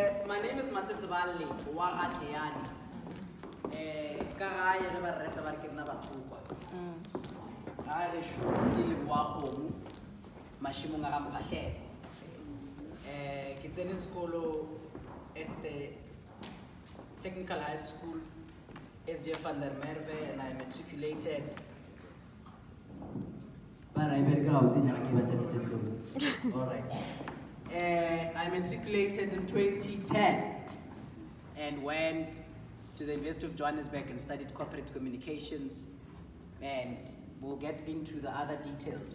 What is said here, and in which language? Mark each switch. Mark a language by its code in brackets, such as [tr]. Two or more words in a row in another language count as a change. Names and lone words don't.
[en] my name is Matsetsebale, Ga Tleane. [nso] Ka re ba reta ba re ke nna bathokwa. Ga re sho ke le wa kgomo mashimong a ga mphahlele. Ke tsene sekolo [en] at the Technical High School, SJ van der Merwe, and I matriculated. All right. I matriculated in 2010 and went to the University of Johannesburg and studied corporate communications, and we'll get into the other details.